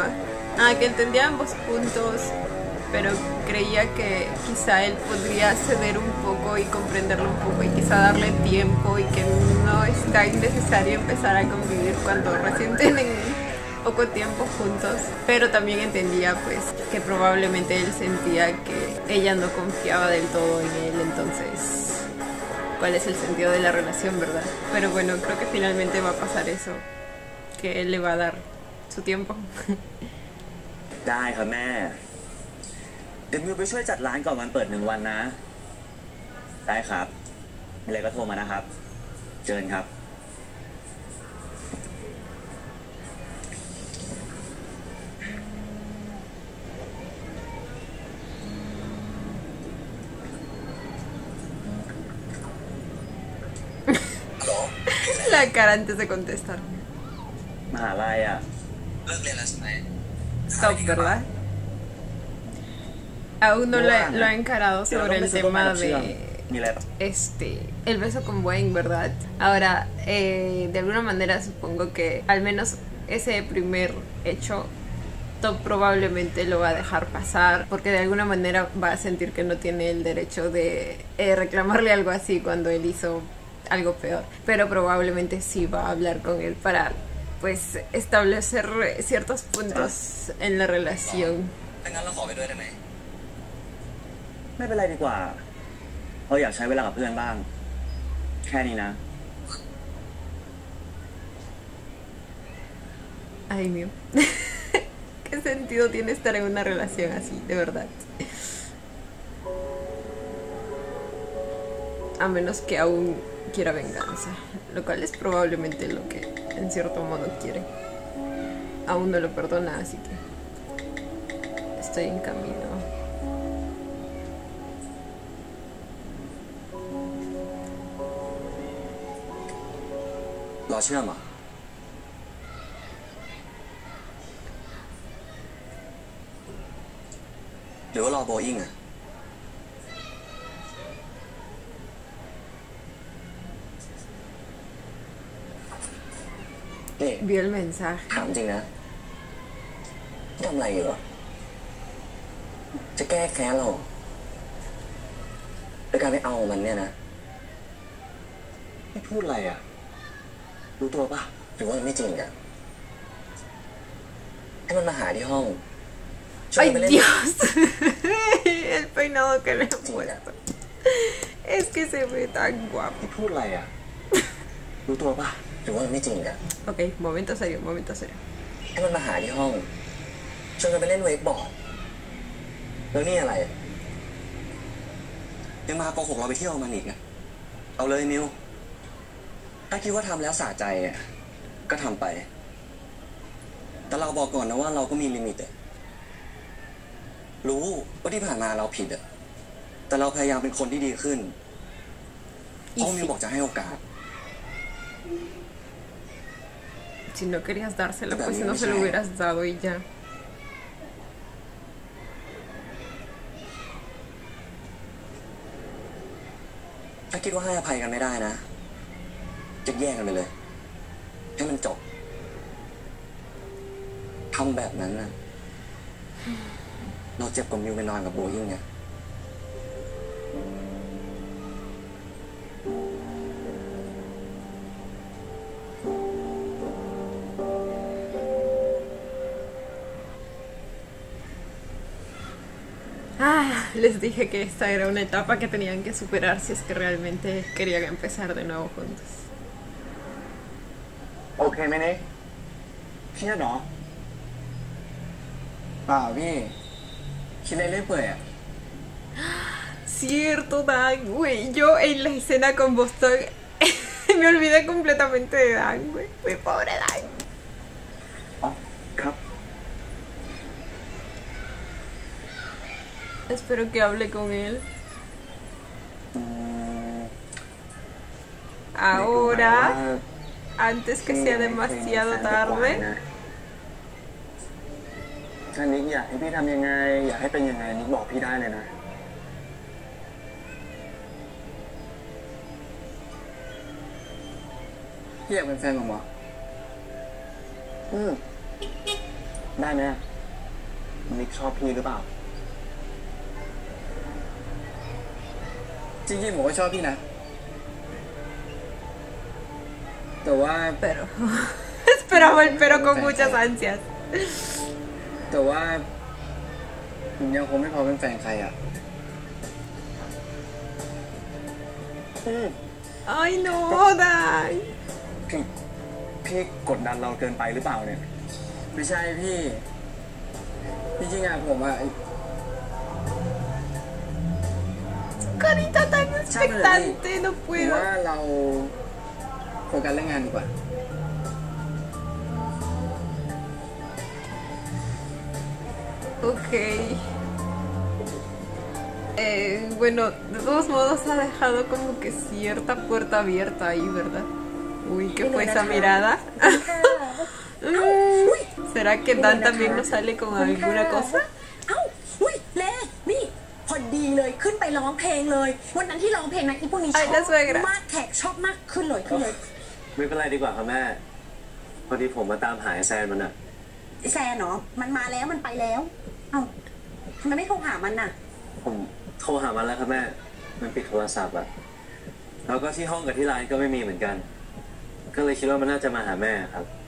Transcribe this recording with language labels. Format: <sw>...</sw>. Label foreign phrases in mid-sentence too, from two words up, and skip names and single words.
<es>Que entendía ambos puntos, pero creía que quizá él podría ceder un poco y comprenderlo un poco y quizá darle tiempo y que no es tan necesario empezar a convivir cuando recién tienen poco tiempo juntos. Pero también entendía pues que probablemente él sentía que ella no confiaba del todo en él, entonces ¿cuál es el sentido de la relación, verdad? Pero bueno, creo que finalmente va a pasar eso, que él le va a dar su tiempo.</es> <th>ได้ครับแม่เดี๋ยวมิวไปช่วยจัดร้านก่อนวันเปิด1 วันนะ ได้ครับมีอะไรก็โทรมานะครับเจอกันครับ</th> <es>La cara antes de contestar.</es> <th>มหาลัยอ่ะ เลิกเรียนแล้วใช่ไหม</th> <es>Stop, ¿verdad? Aún no lo ha encarado sobre el tema de</es> <th>มีอะไรปะ</th> <es>el beso con Wayne, ¿verdad? Ahora, de alguna manera supongo que al menos ese primer hecho Top probablemente lo va a dejar pasar porque de alguna manera va a sentir que no tiene el derecho de reclamarle algo así cuando él hizo algo peor, pero probablemente sí va a hablar con él para pues establecer ciertos puntos en la relación.</es> <th>ถ้างั้นเราขอไปด้วยได้ไหม ไม่เป็นไรดีกว่าเราอยากใช้เวลากับเพื่อนบ้าง แค่นี้นะ</th> <es>Ay, mío. ¿Qué sentido tiene estar en una relación así, de verdad? A menos que aún quiera venganza, lo cual es probablemente lo que en cierto modo quiere. Aún no lo perdona, así que estoy en camino.</es> <th>รอเชื่อมเหรอหรือว่ารอโบอิ้งอะนี่</th> <es>Vio el mensaje.</es> <th>ถามจริงนะทำอะไรอยู่เหรอจะแก้แค้นเราโดยการไปเอามันเนี่ยนะไม่พูดอะไรอ่ะรู้ตัวปะหรือว่ามันไม่จริงอ่ะให้มันมาหาที่ห้องช่วย</th> <es>¡Ay,</es> <th>ไปเล่น</th> <es>Dios! El peinado que le he puesto. Es que se ve tan guapo.</es> <th>ไม่พูดอะไรอ่ะรู้ตัวปะหรือว่ามันไม่จริงอ่ะ</th> <es>Ok, momento serio, momento serio.</es> <th>ให้มันมาหาที่ห้องชวนกันไปเล่นเวกบอร์ดแล้วนี่อะไรยังมาโกหกเราไปเที่ยวมันอีกอะเอาเลยมิวถ้าคิดว่าทำแล้วสะใจอ่ะก็ทำไปแต่เราบอกก่อนนะว่าเราก็มีลิมิตอะรู้ว่าที่ผ่านมาเราผิดอะแต่เราพยายามเป็นคนที่ดีขึ้นเพราะมิวบอกจะให้โอกาส</th> <es>Si no querías dársela, pues no se lo hubieras dado y ya.</es> <th>ถ้าคิดว่าให้อภัยกันไม่ได้นะจะแยกกันไปเลยให้มันจบทำแบบนั้นนะเราเจ็บกว่ามิวไปนอนกับโบยิ่งเนี่ย</th> <es>Les dije que esta era una etapa que tenían que superar si es que realmente querían empezar de nuevo juntos.</es> <th>โอเคไหมเนี่ยเครียดเหรอเปล่าพี่คิดอะไรเรื่อยเปื่อยอ่ะ</th> <es>Cierto, Dan, güey. Yo en la escena con Boston me olvidé completamente de Dan, güey. Muy pobre Dan.</es> <th>อ๋อครับ</th> <es>Espero que hable con él. Ahora, antes que sea demasiado tarde.</es> <th>ถ้านิกอยากให้พี่ทำยังไงอยากให้เป็นยังไงนิกบอกพี่ได้เลยนะพี่อยากเป็นแฟนผมเหรอได้ไหมนิกชอบพี่หรือเปล่าจริงๆผมก็ชอบพี่นะแต่ว่า</th> <es>Pero esperaba el pero con muchas ansias.</es> <th>แต่ว่าผมยังคงไม่พอเป็นแฟนใครอ่ะ</th> <es>Ay, no, Dan.</es> <th>พี่กดดันเราเกินไปหรือเปล่าเนี่ยไม่ใช่พี่จริงๆอ่ะผมอ่ะ</th> <es>Carita tan expectante, no</es> <th>ผม</th> <es>puedo.</es> <th>ว่าเราโฟกัสเรื่องงานดีกว่า</th> <es>Ok. Bueno, de todos modos ha dejado como que cierta puerta abierta ahí, ¿verdad? Uy, ¿qué fue esa mirada? ¿Será que Dan también nos sale con alguna cosa?</es> <th>เอ้าอุ้ยเล่นี่พอดีเลยขึ้นไปร้องเพลงเลยวันนั้นที่ร้องเพลงนะอีพวกนี้ช</th> <es>Ay,</es> <th>อบ</th> <es>la suegra.</es> <th>มากแขกชอบมากขึ้นเลย ไม่เป็นไรดีกว่าครับแม่พอดีผมมาตามหาแซนมันอะ แซนเนาะมันมาแล้วมันไปแล้วเอ้าทำไมไม่โทรหามันน่ะ ผมโทรหามันแล้วครับแม่มันปิดโทรศัพท์อะแล้วก็ที่ห้องกับที่ร้านก็ไม่มีเหมือนกัน ก็เลยคิดว่ามันน่าจะมาหาแม่ครับ</th>